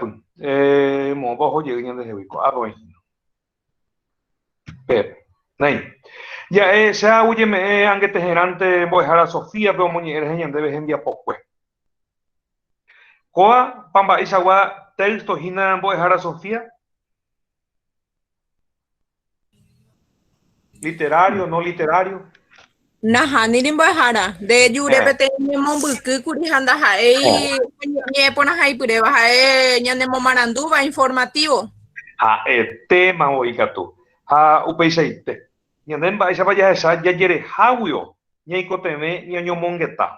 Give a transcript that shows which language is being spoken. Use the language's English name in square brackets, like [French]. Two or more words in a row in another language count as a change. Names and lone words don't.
[Guarani] Moõpa ohojey ñandehegui. Pepe. Nei. Ja'e che aguyjeme'ẽ angeteherãnte mbo'ehára Sofía pe omoñe'ẽ rehe ñandéve hembiapokue. Kóva pa mba'eichagua texto hína mbo'ehára Sofía. [Spanish] Literario, no literario. [Guarani] Nahániri mbo'ehára nde jure peteĩ ñemombykykuri ha ndaha'éi ñe'ẽ porãhaipyréva ha'e ñanemomarandúva informativo. Ha'etéma oikatu. Ha upeichaite. Ñande mba'éichapa jahecha jajereháguio ñaikotevẽ ñañomongeta.